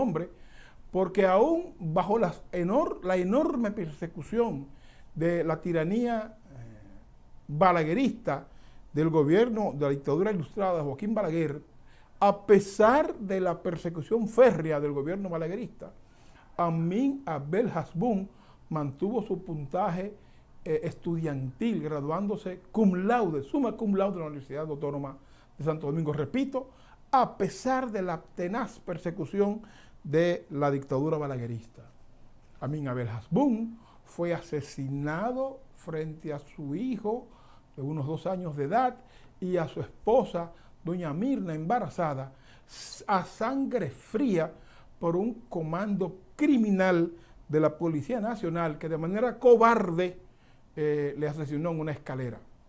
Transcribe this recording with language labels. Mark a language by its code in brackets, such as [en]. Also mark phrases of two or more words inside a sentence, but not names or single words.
[es] nombre, porque aún bajo la enorme persecución de la tiranía balaguerista del gobierno de la dictadura ilustrada de Joaquín Balaguer, a pesar de la persecución férrea del gobierno balaguerista, Amin Abel Hasbún mantuvo su puntaje estudiantil, graduándose [la] cum laude, summa cum laude [es] de la Universidad Autónoma de Santo Domingo. Repito, a pesar de la tenaz persecución de la dictadura balaguerista. Amin Abel Hasbún fue asesinado frente a su hijo de unos 2 años de edad y a su esposa, doña Mirna, embarazada, a sangre fría por un comando criminal de la Policía Nacional que de manera cobarde le asesinó en una escalera.